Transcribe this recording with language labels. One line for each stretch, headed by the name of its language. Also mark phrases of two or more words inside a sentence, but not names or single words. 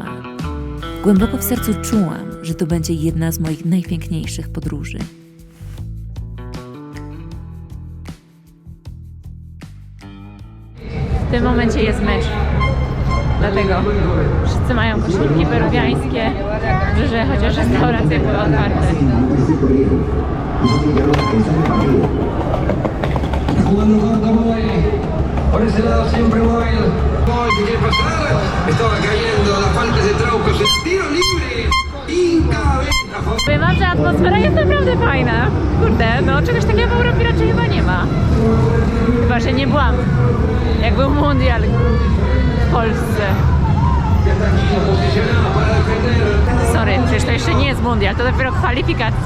Polish: Głęboko w sercu czułam, że to będzie jedna z moich najpiękniejszych podróży. W tym momencie jest mecz. Dlatego wszyscy mają koszulki peruwiańskie, że chociaż restauracje były otwarte.
Spanish: Jugando corto Boy. Por ese lado siempre Boy. Boy, ¿qué quiere pasar? Estaba cayendo, la falta de Trauco. Tiro libre. Inca, venga.
Polish: Powiem wam, że atmosfera jest naprawdę fajna. Kurde, no czegoś takiego w Europie raczej chyba nie ma. Chyba, że nie byłam. Jak był mundial w Polsce. Sorry, przecież to jeszcze nie jest mundial, to dopiero kwalifikacje.